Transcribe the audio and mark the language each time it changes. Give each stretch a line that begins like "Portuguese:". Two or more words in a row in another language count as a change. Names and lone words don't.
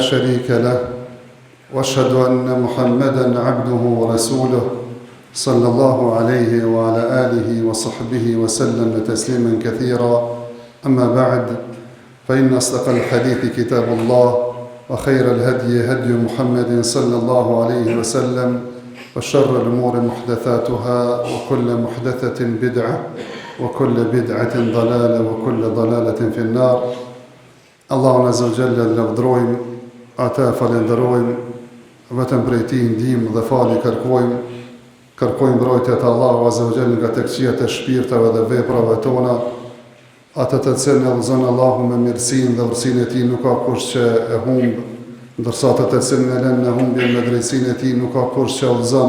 Arabic: شريك له وأشهد أن محمدًا عبده ورسوله صلى الله عليه وعلى آله وصحبه وسلم تسليما كثيرا أما بعد فإن أصدق الحديث كتاب الله وخير الهدي هدي محمد صلى الله عليه وسلم وشر الأمور محدثاتها وكل محدثة بدعة وكل بدعة ضلالة وكل ضلالة في النار. الله عز وجل
Albanian: lavdrojmë, ata falenderojmë, vetëm prej tij ndihmë dhe falje kërkojmë mbrojtje të Allahu
Arabic: عز وجل
Albanian: nga tekëqijat e shpirtave dhe veprave tona, atë të cilën e udhëzon Allahu me mirësinë dhe urtësinë e tij nuk ka kush që e humb, ndërsa atë të cilën e lën në humbje me drejtsinë e tij nuk ka kush që udhëzon.